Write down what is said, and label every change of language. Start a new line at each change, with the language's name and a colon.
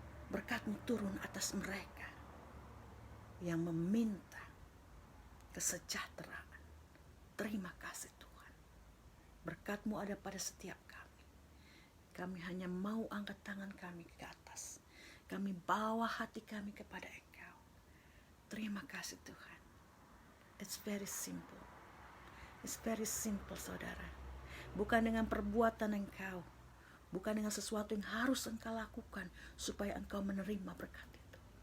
Indonesian: Berkat-Mu turun atas mereka yang meminta kesejahteraan. Terima kasih Tuhan. Berkat-Mu ada pada setiap kami. Kami hanya mau angkat tangan kami ke atas. Kami bawa hati kami kepada Engkau. Terima kasih Tuhan.
English: It's very simple. It's very simple, saudara.
Indonesian: Bukan dengan perbuatan Engkau. Bukan dengan sesuatu yang harus Engkau lakukan supaya Engkau menerima berkat itu.